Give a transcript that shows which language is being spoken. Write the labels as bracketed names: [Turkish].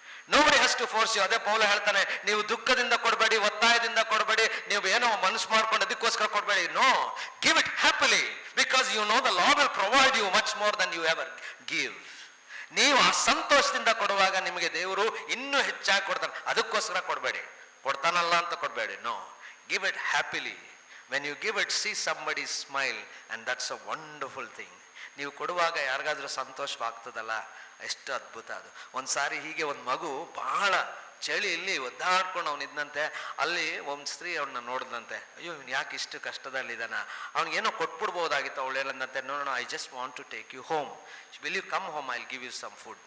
[English] Nobody has to force you. [Kannada] ಅದೇ ಪೌಲ ಹೇಳ್ತಾನೆ, ನೀವು ದುಃಖದಿಂದ ಕೊಡಬೇಡಿ, ಒತ್ತಾಯದಿಂದ ಕೊಡಬೇಡಿ, ನೀವು ಏನೋ ಮನಸ್ಸು ಮಾಡ್ಕೊಂಡು ಅದಕ್ಕೋಸ್ಕರ ಕೊಡಬೇಡಿ. [English] No, give it happily, because you know the Lord will provide you much more than you ever give. [Kannada] ನೀವು ಆ ಸಂತೋಷದಿಂದ ಕೊಡುವಾಗ ನಿಮಗೆ ದೇವರು ಇನ್ನೂ ಹೆಚ್ಚಾಗಿ ಕೊಡ್ತಾನೆ. ಅದಕ್ಕೋಸ್ಕರ ಕೊಡಬೇಡಿ, ಕೊಡ್ತಾನಲ್ಲ ಅಂತ ಕೊಡಬೇಡಿ. [English] No, give it happily. When you give it, see somebody smile and that's a wonderful thing. [Kannada] ನೀವು ಕೊಡುವಾಗ ಯಾರಿಗಾದ್ರೂ ಸಂತೋಷವಾಗ್ತದಲ್ಲ, ಎಷ್ಟು ಅದ್ಭುತ ಅದು. ಒಂದು ಸಾರಿ ಹೀಗೆ ಒಂದು ಮಗು ಬಹಳ ಚಳಿಯಲ್ಲಿ ಒದ್ದಾಡ್ಕೊಂಡು ಅವನಿದ್ದಂತೆ. ಅಲ್ಲಿ ಒಂದು ಸ್ತ್ರೀ ಅವನ್ನ ನೋಡಿದಂತೆ. ಅಯ್ಯೋ, ಇವ್ನು ಯಾಕೆ ಇಷ್ಟು ಕಷ್ಟದಲ್ಲಿದ್ದಾನ, ಅವ್ನಿಗೇನೋ ಕೊಟ್ಬಿಡ್ಬೋದಾಗಿತ್ತು. ಅವಳು ಹೇಳಂದಂತೆ, [English] No no, I just want to take you home, will you come home, I will give you some food.